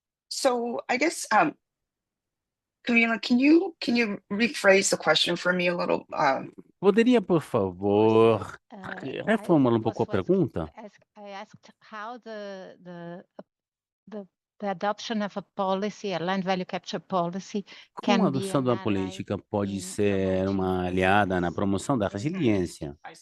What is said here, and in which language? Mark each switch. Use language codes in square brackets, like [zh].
[en] So I guess, Camila, can you rephrase the question for me a little? [pt] Poderia, por favor, reformular um pouco a pergunta? [en] I asked how the adoption of a policy, a land value capture policy, [pt] Como a adoção de uma política pode ser uma aliada na promoção da resiliência?